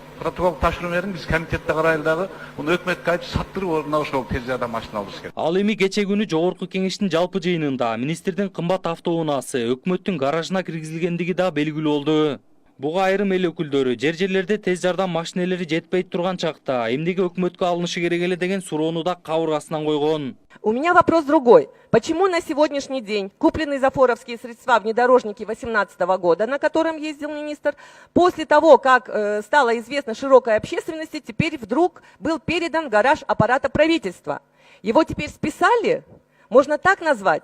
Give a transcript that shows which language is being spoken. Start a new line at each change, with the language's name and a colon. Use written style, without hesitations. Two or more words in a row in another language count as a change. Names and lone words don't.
Kyrgyz: Протокол тапшырып бердим, биз комитетте карайлы дагы. Муну өкмөткө айтып саттырып ордуна ошол тез жардам машина алыш керек. Ал эми кече күнү жогорку кеңештин жалпы жыйынында министрдин кымбат автоунаасы өкмөттүн гаражына киргизилгендиги да белгилүү болду. Буга айрым эл өкүлдөрү жерлерде тез жардам машинелери жетпей турган чакта эмнеге өкмөткө алынышы керек эле деген суроону да кабыргасынан койгон.
Russian: У меня вопрос другой. Почему на сегодняшний день купленные зафоровские средства внедорожники 2018 года, на котором ездил министр, после того, как стало известно широкой общественности, теперь вдруг был передан в гараж аппарата правительства? Его теперь списали? Можно так назвать?